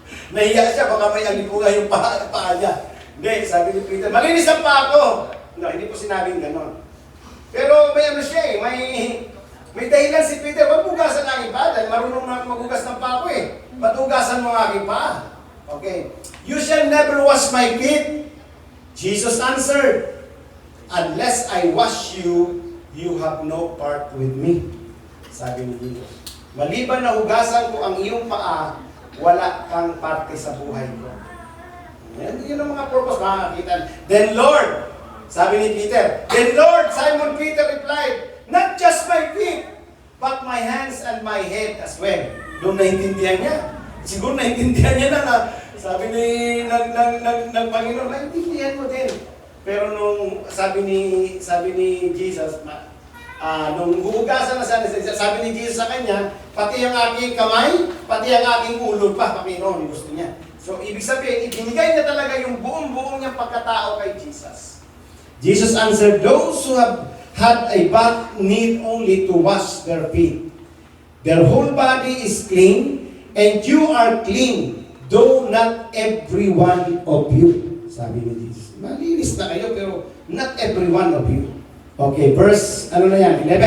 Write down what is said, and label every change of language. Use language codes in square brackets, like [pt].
[tl] Nahiya siya, baka may alipunga yung paa niya. Hindi, sabi ni Peter, malinis ang paa ko. No, hindi po sinabing ganon. Pero may ano siya may dahilan si Peter, huwag hugasan ang aking paa, dahil marunong na maghugas ng paa ko eh. Ba't hugasan mo ang aking paa? [en] Okay. You shall never wash my feet. Jesus answered, unless I wash you, you have no part with me. [tl] Sabi ni Jesus. Maliban na hugasan ko ang iyong paa, wala kang parte sa buhay ko. Yun ang mga purpose, makakakita. [en] Then Lord, [tl] sabi ni Peter, [en] then Lord, Simon Peter replied, not just my feet, but my hands and my head as well. [tl] Doon naintindihan niya. Siguro naintindihan niya na sabi ng Panginoon, naintindihan mo din. Pero nung sabi ni Jesus, nung huhugasan na sabi ni Jesus sa kanya, pati ang aking kamay, pati ang aking ulo pa, Panginoon, gusto niya. So, ibig sabihin, ibinigay niya talaga yung buong niyang pagkatao kay Jesus. [en] Jesus answered, those who have had a bath need only to wash their feet. Their whole body is clean, and you are clean, though not every one of you. [tl] Sabi ni Jesus. Malinis na kayo, pero [en] not every one of you. Okay, verse, 11.